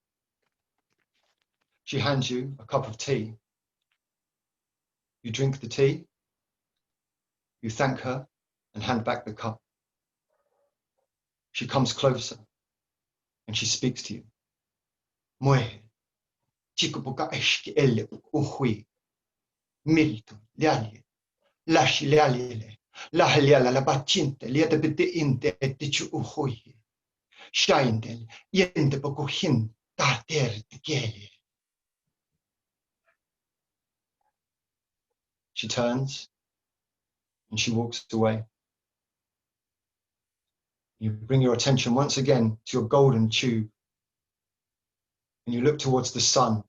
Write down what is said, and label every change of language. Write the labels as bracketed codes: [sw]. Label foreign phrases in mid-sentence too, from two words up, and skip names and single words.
[en] She hands you a cup of tea. You drink the tea. You thank her and hand back the cup. She comes closer and she speaks to you. Moe, chikupuka eshki elle uhui, milto, liali, lashi liali, lahliala la bacinte, lieta bete inte etichu uhui, shaindel, yente pokuhin, tarter tekeli. She turns and she walks away. You bring your attention once again to your golden tube and you look towards the sun.